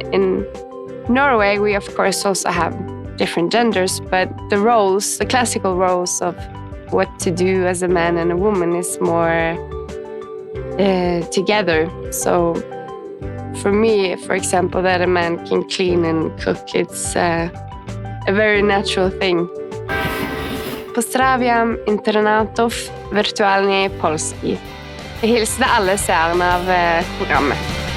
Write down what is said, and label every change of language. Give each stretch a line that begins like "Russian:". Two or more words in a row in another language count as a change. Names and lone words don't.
English: In Norway, we of course also have different genders, but the roles, the classical roles of what to do as a man and a woman is more together. So for me, for example, that a man can clean and cook, it's a very natural thing.
Polish: Pozdrawiam internatów Wirtualnej Polski.
Norwegian: Jeg hilser alle seerne av programmet.